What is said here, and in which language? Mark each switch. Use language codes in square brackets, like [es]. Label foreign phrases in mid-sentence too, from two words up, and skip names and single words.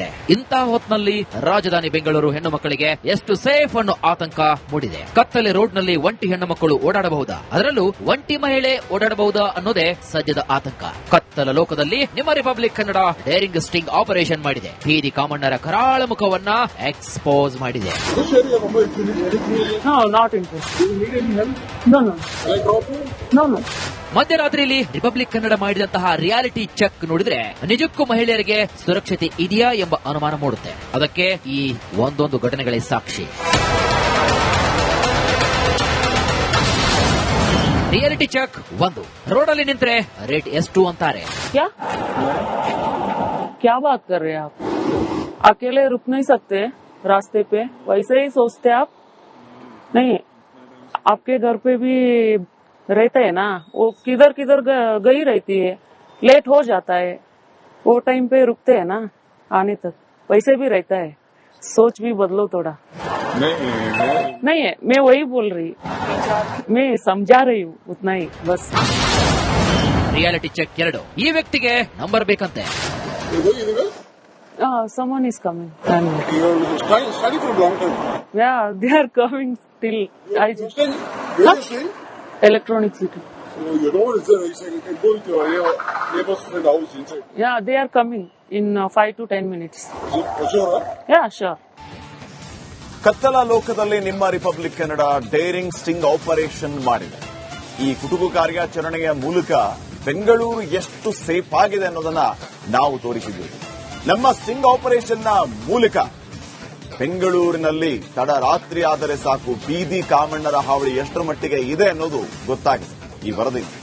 [kn] ಇಂತಹ ಹೊತ್ನಲ್ಲಿ ರಾಜಧಾನಿ ಬೆಂಗಳೂರು ಹೆಣ್ಣು ಮಕ್ಕಳಿಗೆ ಎಷ್ಟು ಸೇಫ್ ಅನ್ನೋ ಆತಂಕ ಮೂಡಿದೆ. ಕತ್ತಲೆ ರೋಡ್ನಲ್ಲಿ ಒಂಟಿ ಹೆಣ್ಣು ಮಕ್ಕಳು ಓಡಾಡಬಹುದಾ, ಅದರಲ್ಲೂ ಒಂಟಿ ಮಹಿಳೆ ಓಡಾಡಬಹುದಾ ಅನ್ನೋದೇ ಸದ್ಯದ ಆತಂಕ. ಕತ್ತಲ ಲೋಕದಲ್ಲಿ ನಿಮ್ಮ ರಿಪಬ್ಲಿಕ್ ಕನ್ನಡ [en] daring sting operation [kn] ಮಾಡಿದೆ. ಬೀದಿ ಕಾಮಣ್ಣರ ಕರಾಳ ಮುಖವನ್ನ ಎಕ್ಸ್ಪೋಸ್ ಮಾಡಿದೆ. [en] Which area, Mumbai? If you need anything area? No, not interested. Do you need any help? No, no, Can I drop you? no, no. [kn] ಮಧ್ಯರಾತ್ರಿಯಲ್ಲಿ ರಿಪಬ್ಲಿಕ್ ಕನ್ನಡ ಮಾಡಿದಂತಹ [en] reality check [kn] ನೋಡಿದ್ರೆ ನಿಜಕ್ಕೂ ಮಹಿಳೆಯರಿಗೆ ಸುರಕ್ಷತೆ ಇದೆಯಾ ಎಂಬ ಅನುಮಾನ ಮೂಡುತ್ತೆ. ಅದಕ್ಕೆ ಈ ಒಂದೊಂದು ಘಟನೆಗಳೇ ಸಾಕ್ಷಿ. [en] reality check [kn] 1. ರೋಡಲ್ಲಿ ನಿಂತ್ರೆ ರೇಟ್ ಎಷ್ಟು ಅಂತಾರೆ. [hi] क्या क्या बात कर रहे हैं आप? अकेले रुक नहीं सकते रास्ते पे? वैसे ही सोचते आप? नहीं, आपके घर पे भी रहता है ना, वो किधर किधर गई रहती है, लेट हो जाता है, वो टाइम पे रुकते हैं ना आने तक, वैसे भी रहता है. सोच भी बदलो थोड़ा. नहीं है, मैं वही बोल रही, मैं समझा रही हूँ उतना ही बस. [en] reality check [kn] 2. ಈ ವ್ಯಕ್ತಿಗೆ ನಂಬರ್ ಬೇಕಂತೆ. [en] You're going anywhere? Someone is coming. You're studying for a long time. Yeah, they are coming still. I You're just staying? Where are you staying? Electronic City. So you don't want to say you can go to your neighbor's friend house inside. Yeah, they are coming in 5 to 10 minutes. Is it for sure? Huh? Yeah, sure. [kn] ಕತ್ತಲ ಲೋಕದಲ್ಲಿ ನಿಮ್ಮ ರಿಪಬ್ಲಿಕ್ ಕನ್ನಡ [en] daring sting operation [kn] ಮಾಡಿದೆ. ಈ ಕುಟುಕು ಕಾರ್ಯಾಚರಣೆಯ ಮೂಲಕ ಬೆಂಗಳೂರು ಎಷ್ಟು ಸೇಫ್ ಆಗಿದೆ ಅನ್ನೋದನ್ನ ನಾವು ತೋರಿಸಿದ್ದೀವಿ. ನಮ್ಮ [en] sting operation [kn] ಮೂಲಕ ಬೆಂಗಳೂರಿನಲ್ಲಿ ತಡರಾತ್ರಿ ಆದರೆ ಸಾಕು ಬೀದಿ ಕಾಮಣ್ಣರ ಹಾವಳಿ ಎಷ್ಟರ ಮಟ್ಟಿಗೆ ಇದೆ ಅನ್ನೋದು ಗೊತ್ತಾಗಿದೆ ಈ ವರದಿ.